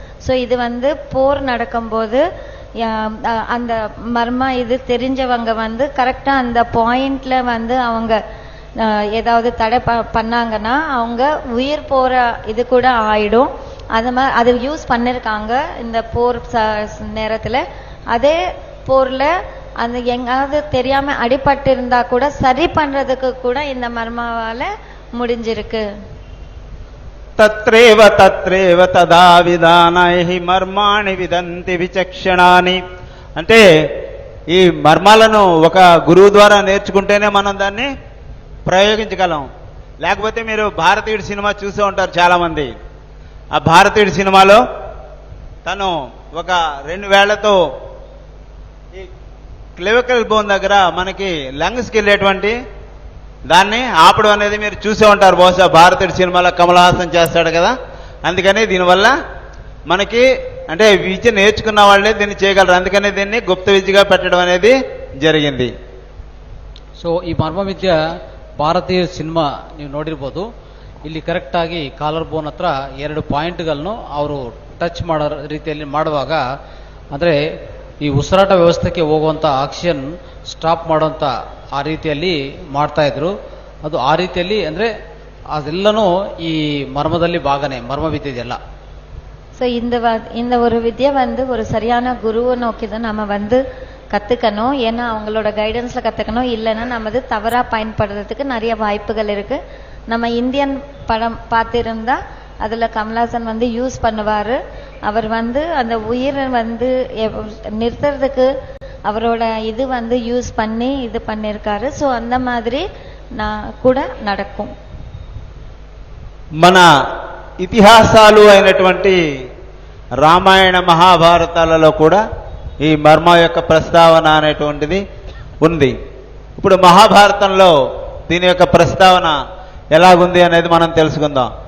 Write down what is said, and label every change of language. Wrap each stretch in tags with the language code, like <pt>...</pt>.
<ta>So இது வந்து போர் நடக்கும்போது அந்த மர்ம இது தெரிஞ்சவங்க வந்து கரெக்டா அந்த பாயிண்ட்ல வந்து அவங்க ஏதாவது தடை பண்ணாங்கன்னா அவங்க உயிர் போற இது கூட ஆயிடும். அது யூஸ் பண்ணிருக்காங்க இந்த போர் நேரத்துல. அதே போர்ல அந்த எங்காவது தெரியாம அடிபட்டு இருந்தா கூட சரி பண்றதுக்கு கூட இந்த மர்மாவால முடிஞ்சிருக்கு.</ta> <sa>తత్రేవ తదా విధానైః మర్మాణి విదంతి విచక్షణాని.</sa> <te>అంటే ఈ మర్మాలను ఒక గురువు ద్వారా నేర్చుకుంటేనే మనం దాన్ని ప్రయోగించగలం. లేకపోతే మీరు భారతీయుడి సినిమా చూసే ఉంటారు చాలా మంది. ఆ భారతీయుడి సినిమాలో తను ఒక 2 వేళ్లతో ఈ క్లెవికల్ బోన్ దగ్గర మనకి లంగ్స్కి వెళ్ళేటువంటి దాన్ని ఆపడం అనేది మీరు చూసే ఉంటారు బహుశా. భారతీయుడి సినిమాలో కమల్ హాసన్ చేస్తాడు కదా. అందుకని దీనివల్ల మనకి అంటే విద్య నేర్చుకున్న వాళ్ళే దీన్ని చేయగలరు. అందుకని దీన్ని గుప్త విద్యగా పెట్టడం అనేది జరిగింది.</te> <kn>ಸೊ ಈ ಮರ್ಮ ವಿದ್ಯೆ ಭಾರತೀಯ ಸಿನಿಮಾ ನೀವು ನೋಡಿರ್ಬೋದು. ಇಲ್ಲಿ ಕರೆಕ್ಟಾಗಿ ಕಾಲರ್ ಬೋನ್ ಹತ್ರ 2 ಪಾಯಿಂಟ್ಗಳನ್ನು ಅವರು ಟಚ್ ಮಾಡೋ ರೀತಿಯಲ್ಲಿ ಮಾಡುವಾಗ, ಅಂದರೆ ಈ ಉಸಿರಾಟ ವ್ಯವಸ್ಥೆಗೆ ಹೋಗುವಂಥ ಆಕ್ಸಿಜನ್ ಸ್ಟಾಪ್ ಮಾಡುವಂಥ ಆ ರೀತಿಯಲ್ಲಿ ಮಾಡ್ತಾ ಇದ್ರು. ಅದು ಆ ರೀತಿಯಲ್ಲಿ ಅಂದರೆ ಅದೆಲ್ಲನೂ ಈ ಮರ್ಮದಲ್ಲಿ ಭಾಗನೆ, ಮರ್ಮ ವಿದ್ಯೆ ಇದೆಲ್ಲ.</kn> <ta>ஸோ இந்த ஒரு வித்யை வந்து ஒரு சரியான குருவை நோக்கி தான் நம்ம வந்து கத்துக்கணும். ஏன்னா அவங்களோட கைடன்ஸ்ல கத்துக்கணும். இல்லைன்னா நம்ம தவறா பயன்படுறதுக்கு நிறைய வாய்ப்புகள் இருக்கு. நம்ம இந்தியன் படம் பார்த்திருந்தா அதுல கமல்ஹாசன் வந்து யூஸ் பண்ணுவாரு. அவர் வந்து அந்த உயிரை வந்து நிறுத்துறதுக்கு அவரோட இது வந்து யூஸ் பண்ணி இது பண்ணிருக்காரு. ஸோ அந்த மாதிரி கூட நடக்கும்.</ta> <te>మన ఇతిహాసాలు అయినటువంటి రామాయణ మహాభారతాలలో కూడా ఈ మర్మ యొక్క ప్రస్తావన అనేటువంటిది ఉంది. ఇప్పుడు మహాభారతంలో దీని యొక్క ప్రస్తావన ఎలాగుంది అనేది మనం తెలుసుకుందాం.</te>